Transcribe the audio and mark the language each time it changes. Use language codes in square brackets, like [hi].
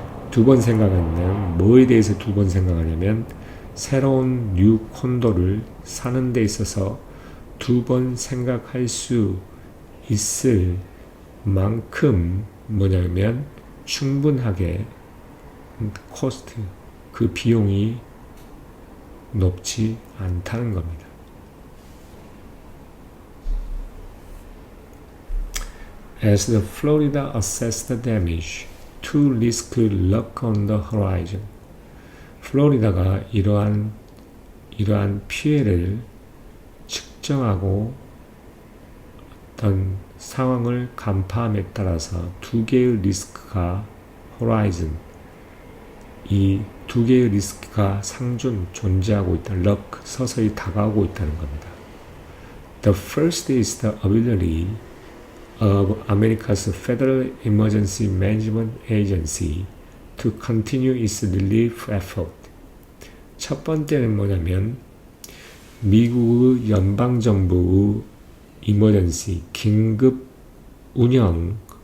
[ko] 두 번 생각하면 뭐에 대해서 두 번 생각하냐면 새로운 뉴 콘도를 사는 데 있어서 두 번 생각할 수 있을 만큼 뭐냐면 충분하게 코스트, 그 비용이 높지 않다는 겁니다. [en] As the Florida assessed the damage, two risks lurk on the horizon. [ko] 플로리다가 이러한 피해를 측정하고 어떤 상황을 간파함에 따라서 두 개의 리스크가 horizon, 이 두 개의 리스크가 상존, 존재하고 있다. lurk, 서서히 다가오고 있다는 겁니다. [en] The first is the ability of America's Federal Emergency Management Agency to continue its relief effort. [ko] 첫 번째는 뭐냐면 미국의 연방정부의 emergency, 긴급 운영